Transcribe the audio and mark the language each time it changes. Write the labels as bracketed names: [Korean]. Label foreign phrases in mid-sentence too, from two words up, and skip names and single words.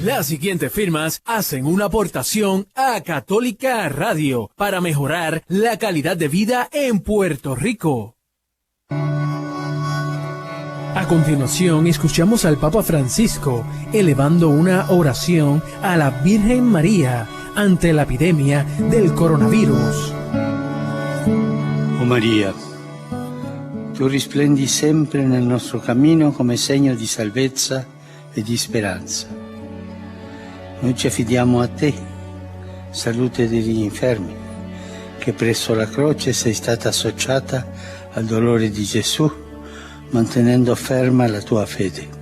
[Spanish] Las siguientes firmas hacen una aportación a Católica Radio para mejorar la calidad de vida en Puerto Rico. A continuación, escuchamos al Papa Francisco elevando una oración a la Virgen María ante la epidemia del coronavirus. [Italian] Oh Maria, tu risplendi sempre nel nostro cammino come segno di salvezza e di speranza. Noi ci affidiamo a te, salute degli infermi, che presso la croce sei stata associata al dolore di Gesù, mantenendo ferma la tua fede.